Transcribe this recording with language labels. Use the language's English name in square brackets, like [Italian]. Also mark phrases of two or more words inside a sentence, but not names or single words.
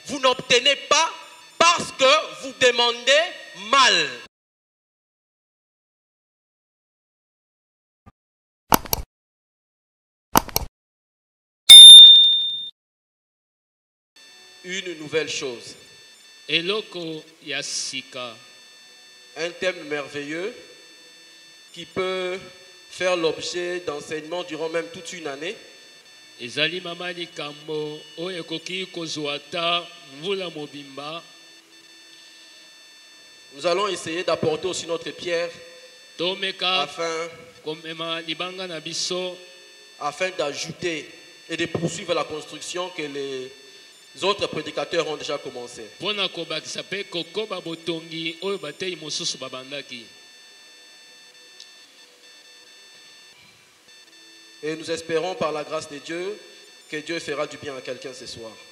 [French] Vous n'obtenez pas parce que vous demandez mal. Une nouvelle chose. [Lingala] Eloko ya sika. [French] Un thème merveilleux qui peut faire l'objet d'enseignements durant même toute une année. [Lingala] Ezali mama likambo oyo ekoki kozwa ata mvula mobimba. [French] Nous allons essayer d'apporter aussi notre pierre afin d'ajouter et de poursuivre la construction que les autres prédicateurs ont déjà commencé. Et nous espérons par la grâce de Dieu que Dieu fera du bien à quelqu'un ce soir.